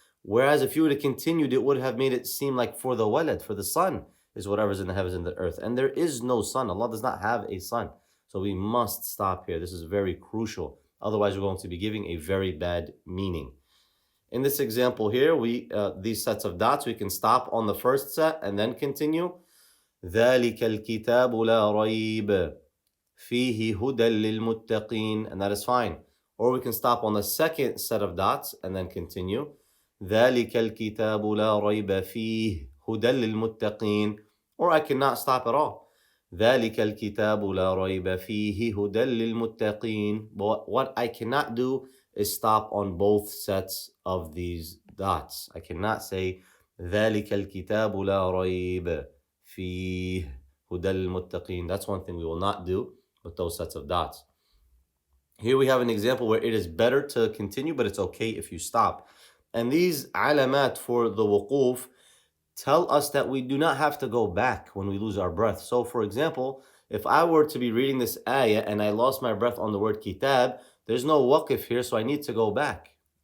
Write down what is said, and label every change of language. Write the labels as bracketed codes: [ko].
[en] Whereas if you would have continued, it would have made it seem like for the walad, for the son, is whatever is in the heavens and the earth. And there is no son. Allah does not have a son. So we must stop here. This is very crucial. Otherwise, we're going to be giving a very bad meaning. In this example here, these sets of dots, we can stop on the first set and then continue. [ar] ذَلِكَ الْكِتَابُ لَا رَيْبَ فِيهِ هُدًى لِلْمُتَّقِينَ, [en] and that is fine. Or we can stop on the second set of dots and then continue. [ar] ذَلِكَ الْكِتَابُ لَا رَيْبَ فِيهِ هُدًى لِلْمُتَّقِينَ. [en] Or I cannot stop at all. [ar] ذَلِكَ الْكِتَابُ لَا رَيْبَ فِيهِ هُدًى لِلْمُتَّقِينَ. [en] But what I cannot do is stop on both sets of these dots. I cannot say [ar] ذَلِكَ الْكِتَابُ لَا رَيْبَ فِيهِ هُدًى لِلْمُتَّقِينَ. [en] That's one thing we will not do with those sets of dots. Here we have an example where it is better to continue, but it's okay if you stop. And these alamat for the wuquf tell us that we do not have to go back when we lose our breath. So for example, if I were to be reading this ayah and I lost my breath on the word kitab, there's no waqif here, so I need to go back.